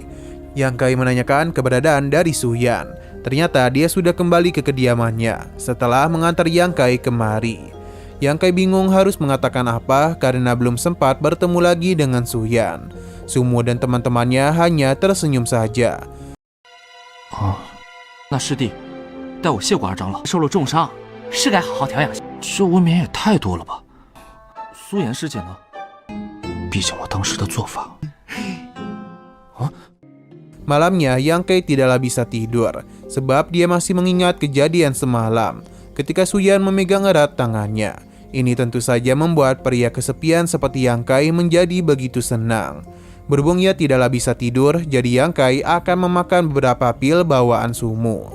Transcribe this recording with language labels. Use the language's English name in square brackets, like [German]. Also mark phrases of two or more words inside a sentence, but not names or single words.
[Indonesian] Yang Kai menanyakan keberadaan dari Suyan. Ternyata dia sudah kembali ke kediamannya setelah mengantar Yang Kai kemari. Yang Kai bingung harus mengatakan apa karena belum sempat bertemu lagi dengan Suyan. Sumu dan teman-temannya hanya tersenyum saja. [Chinese] Oh, 那师弟带我谢过二长老，受了重伤，是该好好调养。这未免也太多了吧？苏颜师姐呢？毕竟我当时的做法…… [Indonesian] Malamnya Yang Kai tidaklah bisa tidur, sebab dia masih mengingat kejadian semalam ketika Suyan memegang erat tangannya. Ini tentu saja membuat pria kesepian seperti Yang Kai menjadi begitu senang. Berhubung ia tidaklah bisa tidur, jadi Yang Kai akan memakan beberapa pil bawaan Sumu.